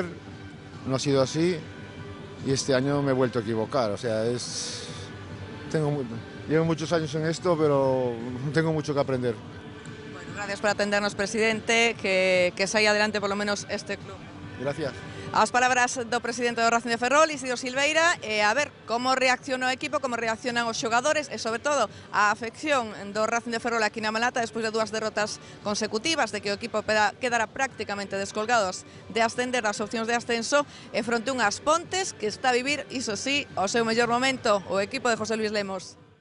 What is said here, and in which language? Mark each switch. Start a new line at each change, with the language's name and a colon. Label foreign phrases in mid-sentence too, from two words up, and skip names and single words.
Spanish: No ha sido así y este año me he vuelto a equivocar. O sea, llevo muchos años en esto, pero tengo mucho que aprender. Bueno, gracias por atendernos, presidente, que saia adelante por lo menos este club. Gracias.
Galician: As palabras do presidente do Racing de Ferrol, Isidro Silveira, a ver como reacciona o equipo, como reaccionan os xogadores e, sobre todo, a afección do Racing de Ferrol aquí na Malata despois de 2 derrotas consecutivas, de que o equipo quedara prácticamente descolgados de ascender das opcións de ascenso e fronte unhas Pontes que está a vivir, iso sí, o seu mellor momento, o equipo de José Luis Lemos.